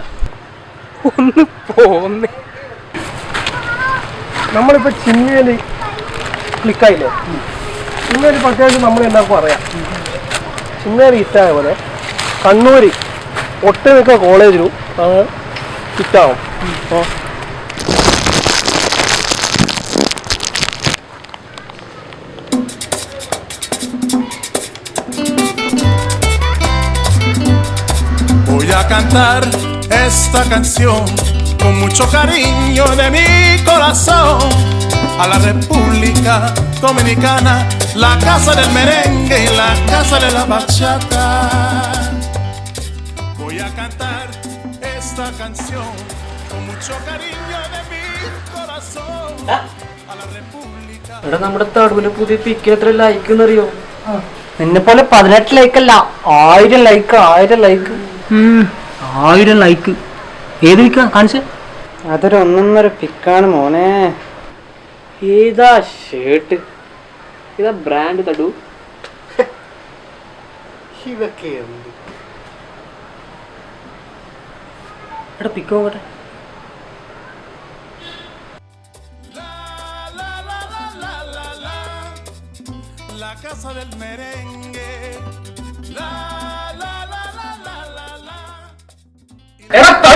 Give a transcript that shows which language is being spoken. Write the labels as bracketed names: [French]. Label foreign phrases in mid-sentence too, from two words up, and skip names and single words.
[Malayalam] ഒന്ന് പോന്നേ. നമ്മളിപ്പോൾ ചിമ്മയിൽ ക്ലിക്കായില്ലേ? ചിമ്മയിൽ പ്രത്യേകിച്ച് നമ്മൾ എല്ലാവർക്കും അറിയാം. ചിമ്മയിൽ ഹിറ്റായ പോലെ കണ്ണൂർ ഒട്ടുമിക്ക കോളേജിലും ഹിറ്റാവും. അപ്പോൾ [Spanish] voy a cantar esta canción con mucho cariño de mi corazón a la República Dominicana, la casa del merengue y la casa de la bachata. Voy a cantar esta canción con mucho cariño de mi corazón a la República. [Malayalam] എടാ നമ്മുടെ തടുവിന് പുതിയ പിക്ക് എത്ര ലൈക്ക് എന്നറിയോ? നിന്നെ പോലെ 18 ലൈക്കല്ല, 1000 ലൈക്ക്. 1000 ലൈക്ക്. ഏത് പിക്കാ കാണിച്ചേ? അതൊരു ഒന്നൊന്നര പിക്കാണ് മോനെ. ഏതാ ഷർട്ട്, ഇതാ ബ്രാൻഡ് തടു. ഇതൊക്കെ എന്ത്? എടാ പിക്ക് നോക്കട്ടെ. [Spanish] La casa del merengue. La la la la la la la. [Malayalam] എടാ തടു.